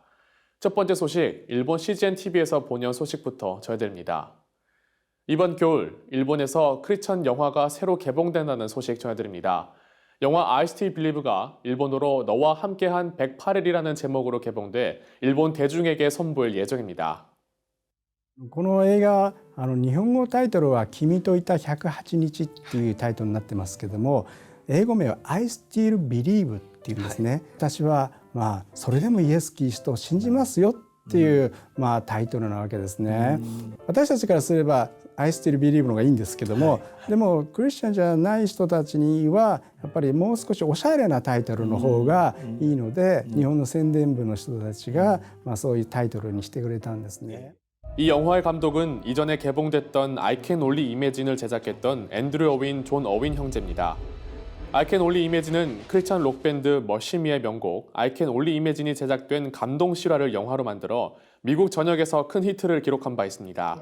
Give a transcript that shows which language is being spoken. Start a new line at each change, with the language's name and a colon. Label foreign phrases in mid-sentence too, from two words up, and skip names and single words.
Korean: 첫 번째 소식, 일본 CGN TV에서 본연 소식부터 전해드립니다. 이번 겨울, 일본에서 크리스천 영화가 새로 개봉된다는 소식 전해드립니다. 영화 I Still Believe가 일본어로 너와 함께한 108일이라는 제목으로 개봉돼 일본 대중에게 선보일 예정입니다.
Japanese: この映画日本語タイトルは「君といた108日」っていうタイトルになってますけども、英語名は「I Still Believe」っていうんですね。私はそれでもイエス・キリストを信じますよっていう、タイトルなわけですね。私たちからすれば「I Still Believe」の方がいいんですけども、でもクリスチャンじゃない人たちにはやっぱりもう少しおしゃれなタイトルの方がいいので、日本の宣伝部の人たちが、そういうタイトルにしてくれたんですね。
Korean: 이 영화의 감독은 이전에 개봉됐던 I Can Only Imagine을 제작했던 앤드류 어윈, 존 어윈 형제입니다. I Can Only Imagine은 크리스천 록밴드 머시미의 명곡 I Can Only Imagine이 제작된 감동 실화를 영화로 만들어 미국 전역에서 큰 히트를 기록한 바 있습니다.